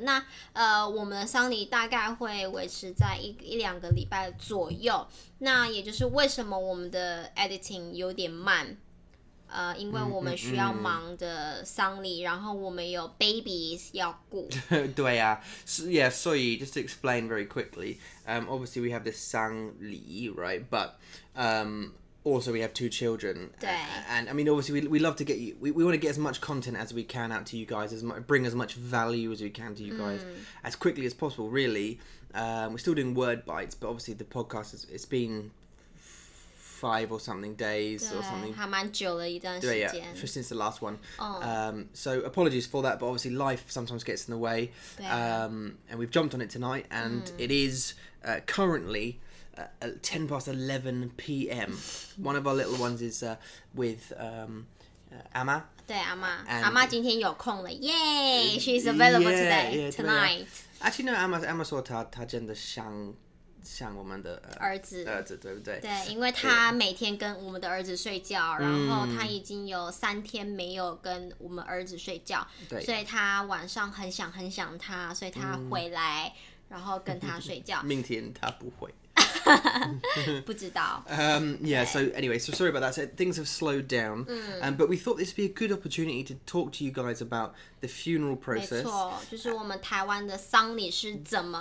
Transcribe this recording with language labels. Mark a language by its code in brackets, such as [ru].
[zh] 那我们的丧礼大概会维持在1-2个礼拜左右。那也就是为什么我们的 editing 有点慢。因为我们需要忙的丧礼，然后我们有 babies 要顾。对啊，所以 [en] just to explain very quickly, obviously we have this 丧礼, right? But also we have 2 children. [zh] 对。 [en] And I mean, obviously we love to get you. We want to get as much content as we can out to you guys, bring as much value as we can to you guys as quickly as possible. Really, we're still doing word bites, but obviously the podcast it's been 5 or something days or something. [zh] 还蛮久了一段时间。 [en] Yeah, since the last one. So apologies for that, but obviously life sometimes gets in the way. And we've jumped on it tonight, and it is currently 11 p.m. One of our little ones is with Amma. [zh] 对，阿妈今天有空了，Yay! [en] She's available today, tonight. Actually, no, [zh] Amma 说她真的像我们的儿子，对不对？对，因为他每天跟我们的儿子睡觉，然后他已经有3天没有跟我们儿子睡觉，所以他晚上很想他，所以他回来，然后跟他睡觉。明天他不会。不知道。 [en] Yeah, so anyway, so sorry about that. So things have slowed down, but we thought this would be a good opportunity to talk to you guys about the funeral process. [zh] 没错，就是我们台湾的丧礼是怎么。